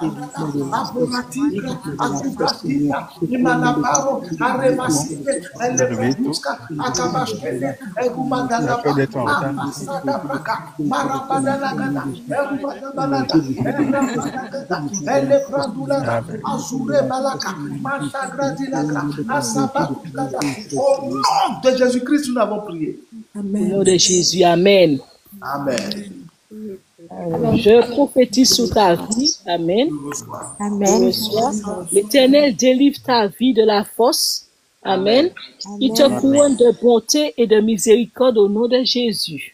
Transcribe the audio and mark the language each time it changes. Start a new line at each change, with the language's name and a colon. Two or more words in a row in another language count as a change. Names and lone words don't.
French: Aboratika, Akubratika, Imanaparo, Aremasite, Elepeduska, Akabashkede, Egumadalaba, Amasada Braka, Marabadalagada, Erubadabalada, Erabadagada, Elebradulada, Azure Balaka, Mantagradilaka, Asabatukada. Au nom de Jésus-Christ, nous avons prié. Au nom de Jésus, Amen. Amen. Je prophétise sur ta vie. Amen. Amen. L'Éternel délivre ta vie de la fosse. Amen. Il te couronne de bonté et de miséricorde au nom de Jésus.